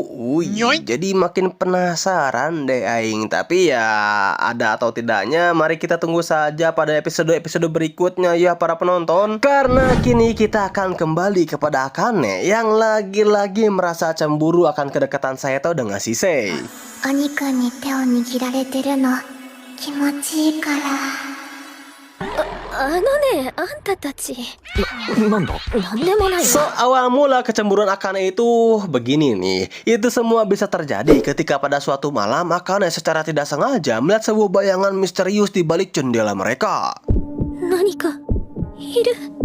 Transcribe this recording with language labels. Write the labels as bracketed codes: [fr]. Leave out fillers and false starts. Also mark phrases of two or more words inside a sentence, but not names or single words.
[id] Jadi makin penasaran deh Aing. Tapi ya ada atau tidaknya mari kita tunggu saja pada episode-episode berikutnya ya para penonton. Karena kini kita akan kembali kepada Akane yang lagi-lagi merasa cemburu akan kedekatan Saito dengan si Sei. [ja] お肉に手を握られてるの気持ちいいから。あのね、あんたたち。なんだ？なんでもない [id] So, [ja] わ。 [id] awal mula kecemburuan Akane itu begini nih. Itu semua bisa terjadi ketika pada suatu malam Akane secara tidak sengaja melihat sebuah bayangan misterius di balik jendela mereka. [ja] 何かいる。